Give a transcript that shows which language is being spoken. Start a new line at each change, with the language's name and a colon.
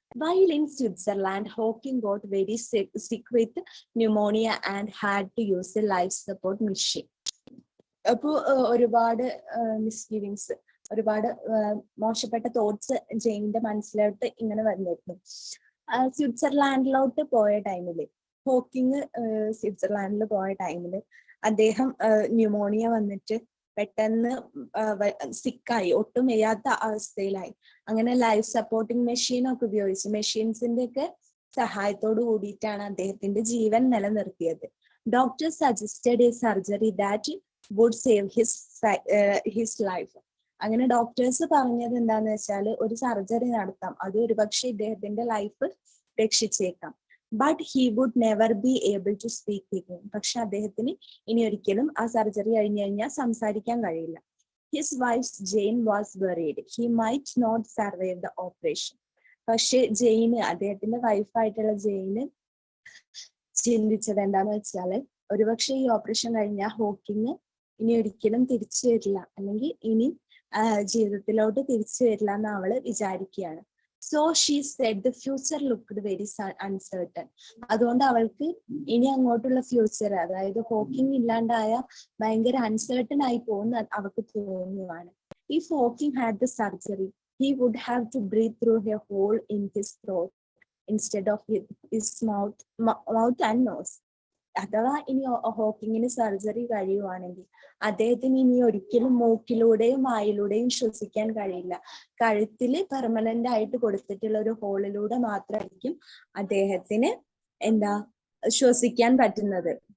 English: While in Switzerland, Hawking got very sick with pneumonia and had to use a life support machine.
Malayalam: അപ്പോൾ ഒരുപാട് മിസ്ഗിവിങ്സ്, ഒരുപാട് മോശപ്പെട്ട thoughts ജെയിനിന്റെ മനസ്സിലോട്ട് ഇങ്ങനെ വന്നിരുന്നു. സ്വിറ്റ്സർലാൻഡിലോട്ട് പോയ ടൈമില്, ഹോക്കിങ് സ്വിറ്റ്സർലാൻഡിൽ പോയ ടൈമില് അദ്ദേഹം ന്യൂമോണിയ വന്നിട്ട് പെട്ടെന്ന് സിക്കായി, ഒട്ടും വയ്യാത്ത അവസ്ഥയിലായി. അങ്ങനെ ലൈഫ് സപ്പോർട്ടിംഗ് മെഷീനൊക്കെ ഉപയോഗിച്ച്, മെഷീൻസിന്റെ ഒക്കെ സഹായത്തോട് കൂടിയിട്ടാണ് അദ്ദേഹത്തിന്റെ ജീവൻ നിലനിർത്തിയത്.
English: Doctor suggested a surgery that would save his life.
Malayalam: അങ്ങനെ ഡോക്ടേഴ്സ് പറഞ്ഞത് എന്താന്ന് വെച്ചാൽ ഒരു സർജറി നടത്താം, അത് ഒരുപക്ഷെ ഇദ്ദേഹത്തിന്റെ life രക്ഷിച്ചേക്കാം.
English: But he would never be able to speak again.
Malayalam: പക്ഷെ അദ്ദേഹത്തിന് ഇനി ഒരിക്കലും ആ സർജറി കഴിഞ്ഞു കഴിഞ്ഞാൽ സംസാരിക്കാൻ കഴിയില്ല.
English: His wife Jane was worried he might not survive the operation.
Malayalam: പക്ഷെ ജെയിന്, അദ്ദേഹത്തിന്റെ വൈഫായിട്ടുള്ള ജെയിന് ചിന്തിച്ചത് എന്താന്ന് വെച്ചാല് ഒരുപക്ഷെ ഈ ഓപ്പറേഷൻ കഴിഞ്ഞാൽ ഹോക്കിങ് ഇനി ഒരിക്കലും തിരിച്ചു വരില്ല, അല്ലെങ്കിൽ ഇനി ജീവിതത്തിലോട്ട് തിരിച്ചു വരില്ല എന്ന് അവള് വിചാരിക്കുകയാണ്.
English: So she said the future looked very uncertain.
Malayalam: അതുകൊണ്ട് അവൾക്ക് ഇനി അങ്ങോട്ടുള്ള ഫ്യൂച്ചർ, അതായത് ഹോക്കിംഗ് ഇല്ലാണ്ടായ ഭയങ്കര അൺസർട്ടൺ ആയി പോകുന്ന അവൾക്ക് തോന്നുവാണ്.
English: If Hawking had the surgery he would have to breathe through a hole in his throat instead of his mouth and nose.
Malayalam: അഥവാ ഇനി ഹോക്കിങ്ങിന് സർജറി കഴിയുവാണെങ്കിൽ അദ്ദേഹത്തിന് ഇനി ഒരിക്കലും മൂക്കിലൂടെയും വായിലൂടെയും ശ്വസിക്കാൻ കഴിയില്ല. കഴുത്തില് പെർമനന്റ് ആയിട്ട് കൊടുത്തിട്ടുള്ള ഒരു ഹോളിലൂടെ മാത്രമായിരിക്കും അദ്ദേഹത്തിന് ശ്വസിക്കാൻ പറ്റുന്നത്.